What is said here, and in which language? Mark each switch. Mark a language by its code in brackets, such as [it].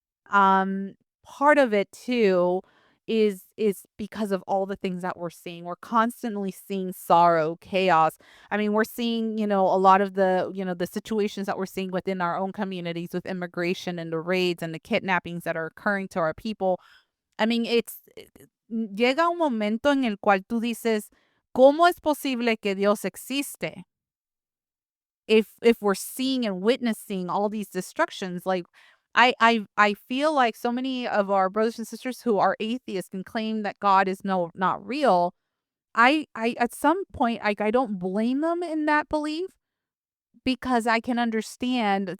[en] Um, Part of it too is because of all the things that we're seeing. We're constantly seeing sorrow, chaos. I mean, we're seeing, a lot of the situations that we're seeing within our own communities with immigration and the raids and the kidnappings that are occurring to our people. I mean, [es] llega un momento en el cual tú dices, ¿cómo es posible que Dios existe? [en] If we're seeing and witnessing all these destructions, like I feel like so many of our brothers and sisters who are atheists and claim that God is not real. I at some point, I don't blame them in that belief because I can understand.